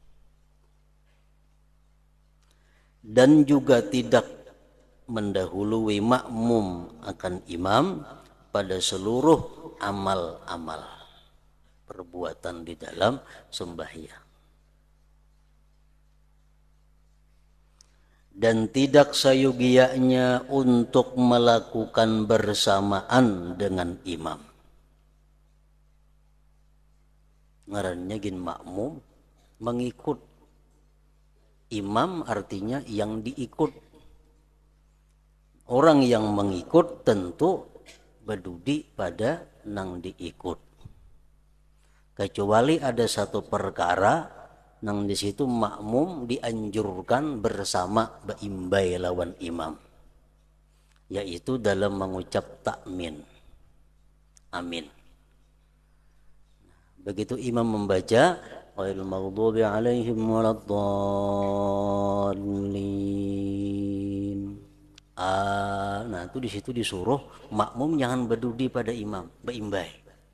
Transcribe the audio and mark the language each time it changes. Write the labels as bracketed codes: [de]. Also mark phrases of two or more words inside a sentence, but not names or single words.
[ms] Dan juga tidak mendahului makmum akan imam pada seluruh amal-amal perbuatan di dalam sembahyang. Dan tidak sayugianya untuk melakukan bersamaan dengan imam. [bjn] Ngarannya gin makmum mengikut. Imam artinya yang diikut. Orang yang mengikut tentu berdudi pada nang diikut. Kecuali ada satu perkara nang di situ makmum dianjurkan bersama beimbai lawan imam, yaitu dalam mengucap takmin, amin. Begitu imam membaca [ar] غير المغضوب عليهم ولا الضالين, [bjn] nah itu di situ disuruh makmum jangan berdudi pada imam, beimbai.